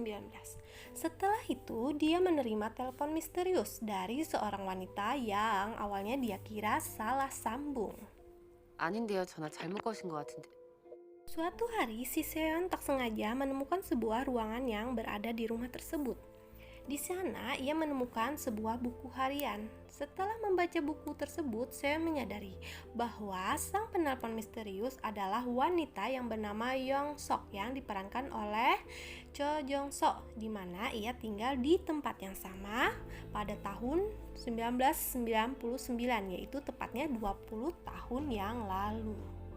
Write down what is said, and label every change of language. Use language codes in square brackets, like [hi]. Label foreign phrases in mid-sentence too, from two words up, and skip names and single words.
[id] Setelah itu, dia menerima telepon misterius dari seorang wanita yang awalnya dia kira salah sambung. [ko] 아닌데요, 전화 잘못 거신 것 같은데. [id] Suatu hari, si Seon tak sengaja menemukan sebuah ruangan yang berada di rumah tersebut. Di sana, ia menemukan sebuah buku harian. Setelah membaca buku tersebut, Seon menyadari bahwa sang penelpon misterius adalah wanita yang bernama Yong Sok yang diperankan oleh Cho Jong So, di mana ia tinggal di tempat yang sama pada tahun 1999, yaitu tepatnya 20 tahun yang lalu.